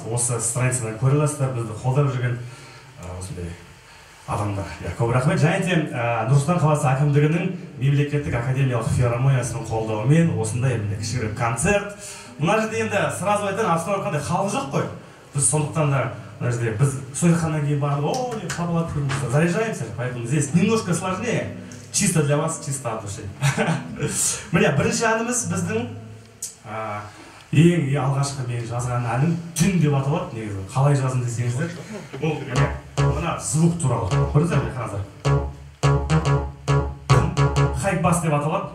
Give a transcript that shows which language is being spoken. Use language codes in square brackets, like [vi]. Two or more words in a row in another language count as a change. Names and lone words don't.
[kk] Осы страницадан көре аласыздар бізді қолдап жүрген осындай адамдар. Көп рахмет. Және де Нұр-Сұлтан қаласы әкімдігінің мемлекеттік академиялық филармониясының қолдауымен осындай кішігірім концерт. Мына жерде енді сразу айтайын, обстановкада халық жоқ қой. Біз сондықтан да мына жерде біз сойқаннан кейін барып, не қабылдап көрміз, [ru] заряжаемся, поэтому здесь немножко сложнее. Чисто для вас, чисто от души. [kk] Міне, бірінші әніміз біздің ең алғашқы мен жазған әнім түн деп аталады. Негізі қалай жаздым десеңіздер, ол мына звук туралы. Көрдіңіздер ме, қараңыздар. Хайп-бас деп аталады.